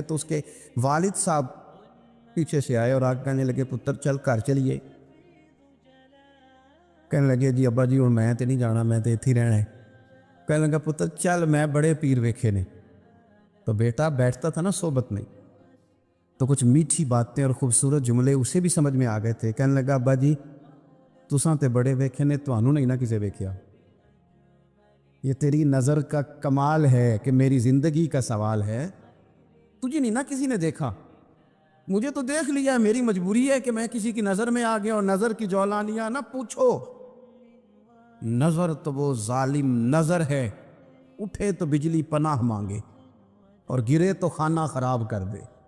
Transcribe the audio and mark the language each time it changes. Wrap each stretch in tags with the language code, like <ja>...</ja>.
<ur>تو اس کے والد صاحب پیچھے سے آئے اور آگے کہنے لگے،</ur> <pa>پتر چل گھر چلیے. کہنے لگے، جی ابا جی اور میں تے نہیں جانا، میں تے ایتھے ہی رہنا ہے. کہنے لگا، پتر چل، میں بڑے پیر ویکھے نے.</pa> <ur>تو بیٹا بیٹھتا تھا نا صحبت میں، تو کچھ میٹھی باتیں اور خوبصورت جملے اسے بھی سمجھ میں آ گئے تھے.</ur> <pa>کہنے لگا، ابا جی تساں تے بڑے ویکھے نے، تانوں نہیں نہ کسے ویکھیا.</pa> <ur>یہ تیری نظر کا کمال ہے کہ میری زندگی کا سوال ہے، تجھے نہیں نہ کسی نے دیکھا، مجھے تو دیکھ لیا. میری مجبوری ہے کہ میں کسی کی نظر میں آ گیا. اور نظر کی جولانیاں نہ پوچھو، نظر تو وہ ظالم نظر ہے، اٹھے تو بجلی پناہ مانگے اور گرے تو خانہ خراب کر دے.</ur>